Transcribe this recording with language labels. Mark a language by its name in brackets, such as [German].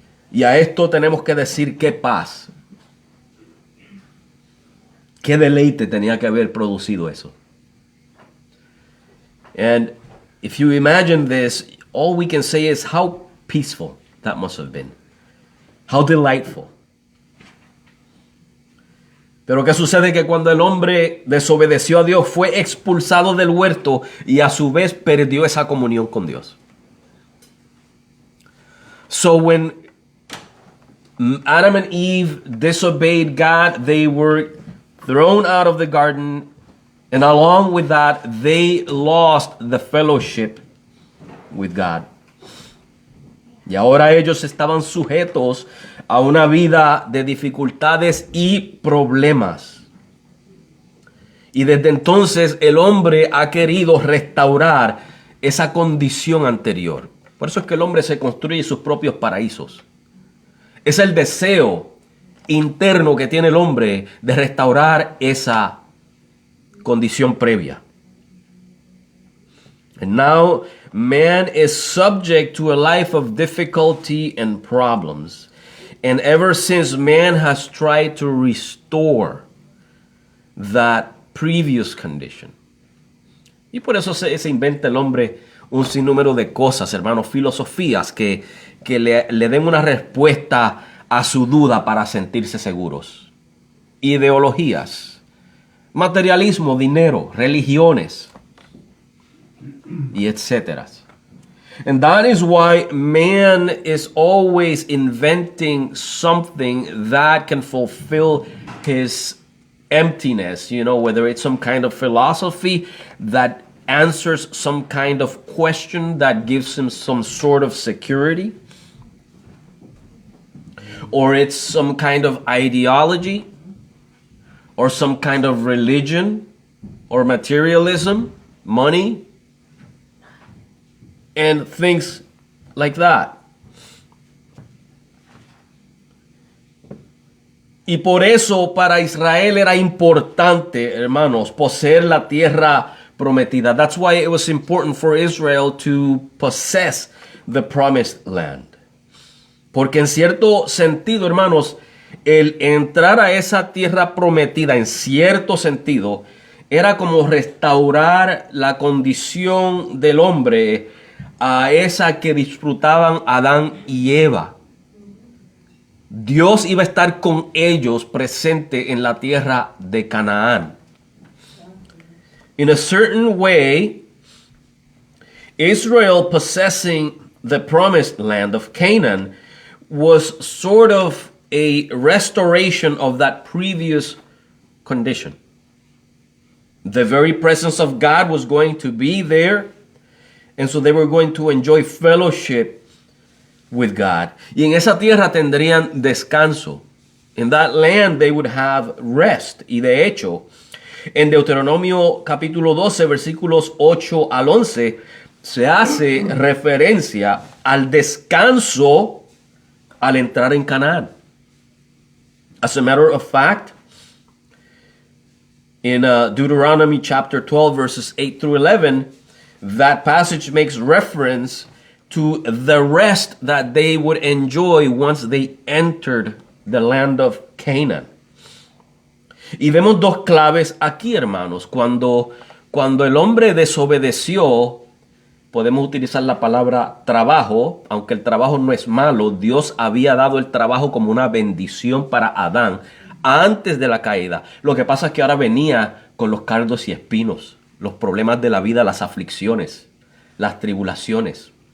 [Spanish] Y a esto tenemos que decir qué paz, qué deleite tenía que haber producido eso. [English] And if you imagine this, all we can say is how peaceful that must have been. How delightful. [Spanish] Pero ¿qué sucede? Que cuando el hombre desobedeció a Dios, fue expulsado del huerto y a su vez perdió esa comunión con Dios. So when Adam and Eve disobeyed God, they were thrown out of the garden And along with that, they lost the fellowship with God. Y ahora ellos estaban sujetos a una vida de dificultades y problemas. Y desde entonces el hombre ha querido restaurar esa condición anterior. Por eso es que el hombre se construye sus propios paraísos. Es el deseo interno que tiene el hombre de restaurar esa condición previa. [English] And now man is subject to a life of difficulty and problems. And ever since man has tried to restore that previous condition. [Spanish] Y por eso se inventa el hombre un sinnúmero de cosas, hermanos, filosofías que le den una respuesta a su duda para sentirse seguros. Ideologías, materialismo, dinero, religiones, y etcétera. [English] And that is why man is always inventing something that can fulfill his emptiness, whether it's some kind of philosophy that answers some kind of question that gives him some sort of security, or it's some kind of ideology, or some kind of religion, or materialism, money, and things like that. [Spanish] Y por eso para Israel era importante, hermanos, poseer la tierra prometida. [English] That's why it was important for Israel to possess the promised land. [Spanish] Porque en cierto sentido, hermanos, el entrar a esa tierra prometida, en cierto sentido, era como restaurar la condición del hombre a esa que disfrutaban Adán y Eva. Dios iba a estar con ellos presente en la tierra de Canaán. [English] In a certain way, Israel possessing the promised land of Canaan was sort of a restoration of that previous condition. The very presence of God was going to be there, and so they were going to enjoy fellowship with God. [Spanish] Y en esa tierra tendrían descanso. [English] In that land they would have rest. [Spanish] Y de hecho, en Deuteronomio capítulo 12, versículos 8 al 11, se hace referencia al descanso al entrar en Canaán. [English] As a matter of fact, in Deuteronomy chapter 12, verses 8 through 11, that passage makes reference to the rest that they would enjoy once they entered the land of Canaan. [Spanish] Y vemos dos claves aquí, hermanos. Cuando el hombre desobedeció, podemos utilizar la palabra trabajo, aunque el trabajo no es malo. Dios había dado el trabajo como una bendición para Adán antes de la caída. Lo que pasa es que ahora venía con los cardos y espinos, los problemas de la vida, las aflicciones, las tribulaciones.